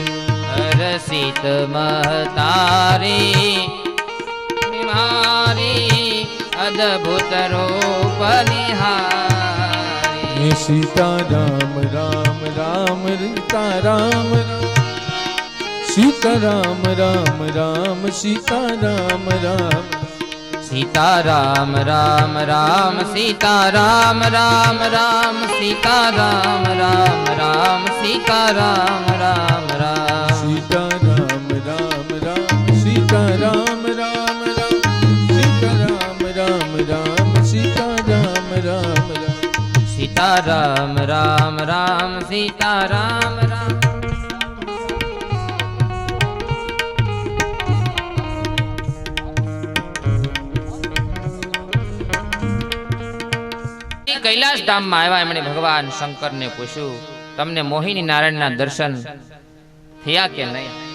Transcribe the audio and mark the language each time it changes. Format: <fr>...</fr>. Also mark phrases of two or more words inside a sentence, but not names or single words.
<awa>रसित महतारी निहारी अद्भुत रूप निहारी. સીતારામ રામ રામ સીતારામ સીતારામ રામ રામ સીતારામ રામ. सीताराम राम राम सीताराम राम राम सीताराम राम राम सीताराम राम राम. सीताराम राम राम सीताराम राम राम सीताराम राम राम सीताराम राम राम. सीताराम राम राम सीताराम राम.</awa> <gu>કૈલાસ ધામમાં આવ્યા. એમણે ભગવાન શંકરને પૂછ્યું, તમને મોહિની નારાયણના દર્શન થયા કે નહીં?</gu>